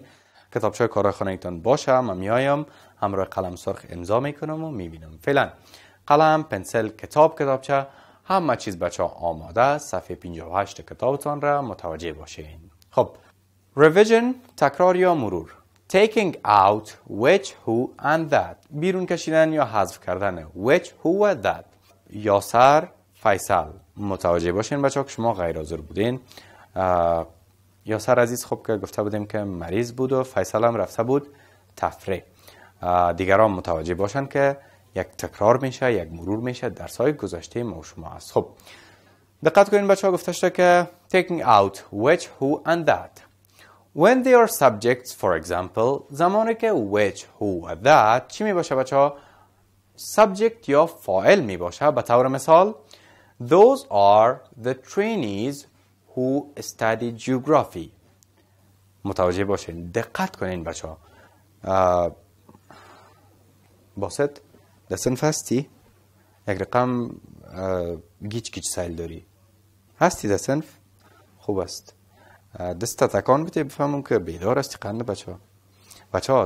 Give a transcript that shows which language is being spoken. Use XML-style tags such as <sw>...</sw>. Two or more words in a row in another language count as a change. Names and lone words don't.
<fa>کتابچه کار خانگیتون باشه، من میایم همراه قلم سرخ امضا میکنم و میبینم. فعلا قلم، پنسل، کتابچه همه چیز بچه آماده است. صفحه 58 کتابتان را متوجه باشین. خب revision، تکرار یا مرور.</fa> <en>taking out which, who and that،</en> <fa>بیرون کشیدن یا حذف کردن</fa> <en>which, who</en> <fa>و that. یاسر، فیصل. متوجه باشین بچه که شما غیر حاضر بودین. یاسر عزیز خب که گفته بودیم که مریض بود و فیصل هم رفته بود تفریح. دیگران متوجه باشن که یک تکرار میشه، یک مرور میشه، درس‌های گذشته ما شما است. خب دقت کنین بچه‌ها، گفته شده که</fa> <en>taking out which, who and that. When they are subjects, for example،</en> <fa>زمانی که</fa> <en>which, who and that</en> <fa>چی می باشه بچه‌ها؟ subject یا فاعل می باشه. به طور مثال</fa> <en>those are the trainees who study geography.</en> <fa>متوجه باشین، دقت کنین بچه‌ها. باسط در صنف هستی؟ یک رقم گیچ سایل داری هستی در صنف؟ خوب است. دست تکان بده بفهمم که بیدار هستی قنده بچه ها.</fa>